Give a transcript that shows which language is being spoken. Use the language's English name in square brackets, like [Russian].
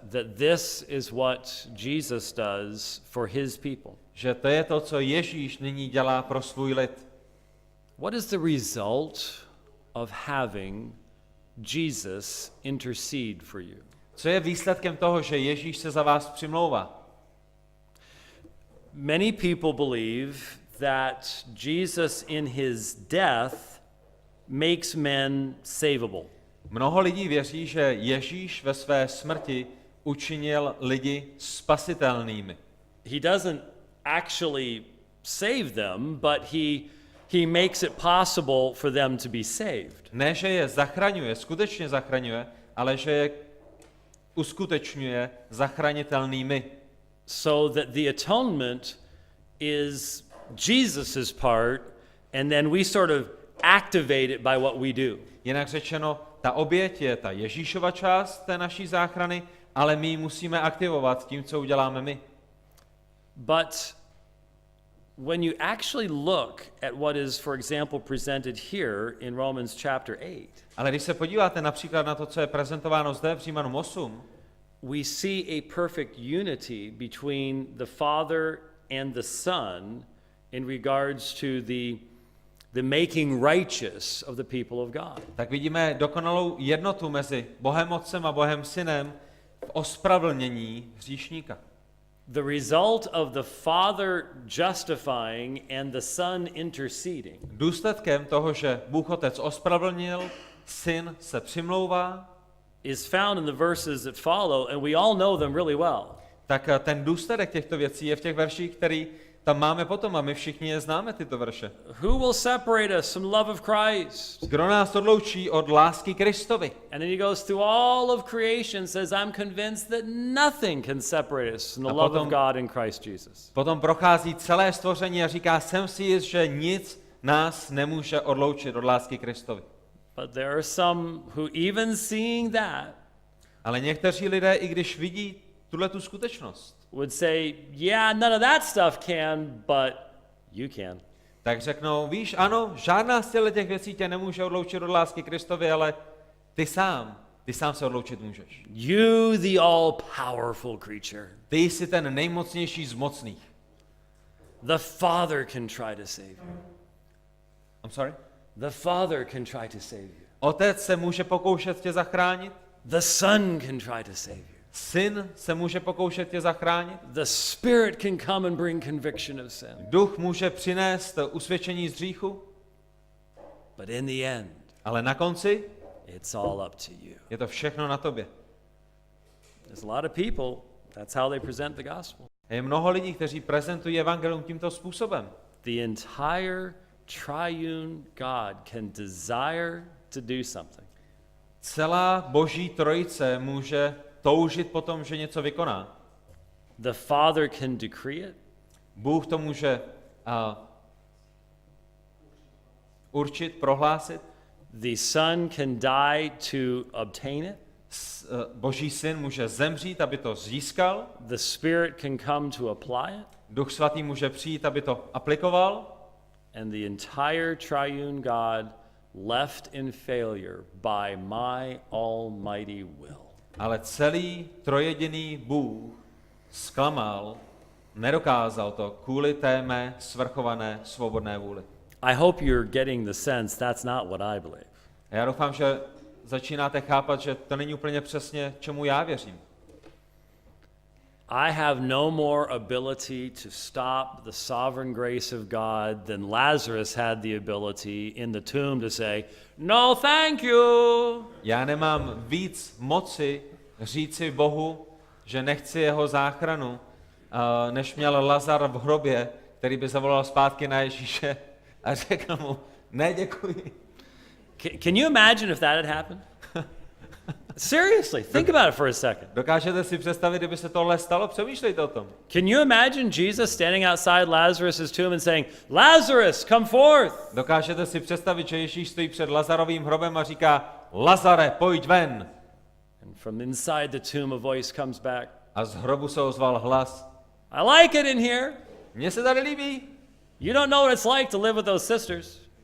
[English] that this is what Jesus does for his people. [Czech] že to je to, co Ježíš nyní dělá pro svůj lid. [English] What is the result of having Jesus intercede for you? [Czech] Co je výsledkem toho, že Ježíš se za vás přimlouvá? [English] Many people believe that Jesus in his death makes men savable. [Czech] Mnoho lidí věří, že Ježíš ve své smrti učinil lidi spasitelnými. [English] He doesn't actually save them, but he makes it possible for them to be saved. [Czech] Ne, že je zachraňuje, skutečně zachraňuje, ale že je uskutečňuje zachranitelnými. [English] So that the atonement is Jesus's part, and then we sort of activate it by what we do. [Czech] Jinak řečeno, ta oběť je ta Ježíšova část té naší záchrany, ale my ji musíme aktivovat tím, co uděláme my. [English] But when you actually look at what is, for example, presented here in Romans chapter 8, [Czech] Ale když se podíváte například na to, co je prezentováno zde v Římanům 8, [English] we see a perfect unity between the Father and the Son in regards to the making righteous of the people of God. [Czech] tak vidíme dokonalou jednotu mezi Bohem Otcem a Bohem Synem v ospravedlnění hříšníka. [English] The result of the Father justifying and the Son interceding [Czech] Důsledkem toho, že Bůh Otec ospravedlnil, Syn se přimlouvá, [English] is found in the verses that follow, and we all know them really well. [Czech] tak ten důsledek těchto věcí je v těch verších, který tam máme potom a my všichni je známe, tyto verše. [English] Who will separate us from the love of Christ? [Czech] Kdo nás odloučí od lásky Kristovi? [English] And then he goes through all of creation, says, I'm convinced that nothing can separate us from the love of God in Christ Jesus. [Czech] Potom prochází celé stvoření a říká, jsem si jist, že nic nás nemůže odloučit od lásky Kristovi. [English] But there are some who, even seeing that, [Czech] Ale někteří lidé, i když vidí tuhletu skutečnost, [English] would say, yeah, none of that stuff can, but you can. [Czech] tak řeknou, víš, ano, žádná z těch věcí tě nemůže odloučit od lásky Kristovi, ale ty sám se odloučit můžeš. [English] You, the all-powerful creature. [Czech] Ty jsi ten nejmocnější z mocných. [English] The Father can try to save you. I'm sorry? The Father can try to save you. [Czech] Otec se může pokoušet tě zachránit, [English] The Son can try to save you. [Czech] Syn se může pokoušet tě zachránit, [English] The Spirit can come and bring conviction of sin. [Czech] Duch může přinést usvědčení z hříchu, [English] But in the end, [Czech] ale na konci [English] it's all up to you. [Czech] je to všechno na tobě. [English] There's a lot of people, that's how they present the gospel. [Czech] Je mnoho lidí, kteří prezentují evangelium tímto způsobem. [English] The entire triune God can desire to do something. [Czech] Celá Boží trojice může toužit po tom, že něco vykoná. [English] The Father can decree it. [Czech] Bůh to může určit, prohlásit. [English] The Son can die to obtain it. [Czech] Boží Syn může zemřít, aby to získal. [English] The Spirit can come to apply it. [Czech] Duch Svatý může přijít, aby to aplikoval. [English] And the entire triune God left in failure by my almighty will. [Czech] Ale celý trojjediný Bůh zklamal, nedokázal to kvůli té mé svrchované svobodné vůli. [English] I hope you're getting the sense that's not what I believe. [Czech] A já doufám, že začínáte chápat, že to není úplně přesně, čemu já věřím. [English] I have no more ability to stop the sovereign grace of God than Lazarus had the ability in the tomb to say, no, thank you. [Czech] Já nemám víc moci říci Bohu, že nechci jeho záchranu, než měl Lazar v hrobě, který by zavolal zpátky na Ježíše a řekl mu, ne, děkuji. [English] Can you imagine if that had happened? Seriously, think about it for a second. [Czech] Dokážete si představit, kdyby se tohle stalo? Přemýšlejte o tom. [English] Can you imagine Jesus standing outside Lazarus' tomb and saying, Lazarus, come forth? [Czech] Dokážete si představit, že Ježíš stojí před Lazarovým hrobem a říká, Lazare, pojď ven. [English] And from inside the tomb a voice comes back. [Czech] A z hrobu se ozval hlas. [English] I like it in here. [Czech] Mně se tady líbí. [English] You don't know what it's like to live with those sisters.